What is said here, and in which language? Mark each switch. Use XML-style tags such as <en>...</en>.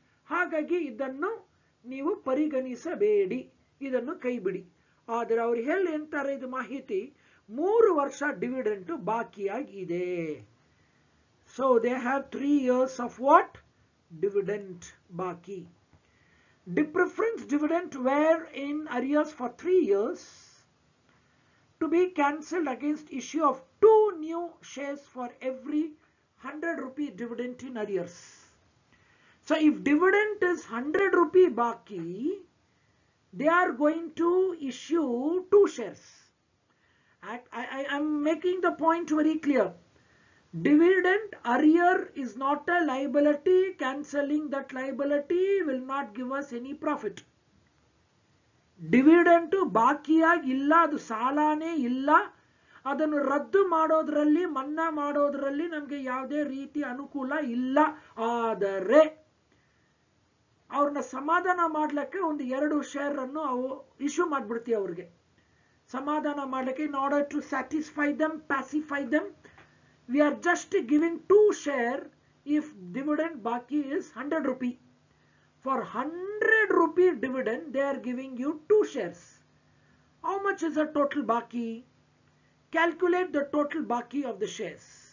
<kn>ಹಾಗಾಗಿ ಇದನ್ನು ನೀವು ಪರಿಗಣಿಸಬೇಡಿ, ಇದನ್ನು ಕೈಬಿಡಿ. ಆದರೆ ಅವರು ಹೇಳ್ತಾರೆ ಇದು ಮಾಹಿತಿ 3 ವರ್ಷ dividend ಬಾಕಿಯಾಗಿದೆ.</kn> <en>So they have 3 years of what? Dividend baki. The preference dividend were in arrears for 3 years to be cancelled against issue of 2 new shares for every 100 rupee dividend in arrears. So if dividend is 100 rupee baki, they are going to issue 2 shares. I am making the point very clear. Dividend arrear is not a liability. Cancelling that liability will not give us any profit.</en> <kn>Dividend ಬಾಕಿಯಾಗಿ ಇಲ್ಲ, ಅದು ಸಾಲನೇ ಇಲ್ಲ. ಅದನ್ನು ರದ್ದು ಮಾಡೋದ್ರಲ್ಲಿ, ಮನ್ನಾ ಮಾಡೋದ್ರಲ್ಲಿ ನಮಗೆ ಯಾವುದೇ ರೀತಿ ಅನುಕೂಲ ಇಲ್ಲ. ಆದರೆ ಅವ್ರನ್ನ ಸಮಾಧಾನ ಮಾಡ್ಲಿಕ್ಕೆ ಒಂದು 2 ಶೇರ್ ಅನ್ನು ಇಶ್ಯೂ ಮಾಡ್ಬಿಡ್ತೀವಿ ಅವ್ರಿಗೆ. ಸಮಾಧಾನ ಮಾಡಲಿಕ್ಕೆ,</kn> <en>in order to satisfy them, pacify them, we are just giving 2 shares if dividend baki is 100 rupee. For 100 rupee dividend, they are giving you 2 shares. How much is the total baki? Calculate the total baki of the shares.</en>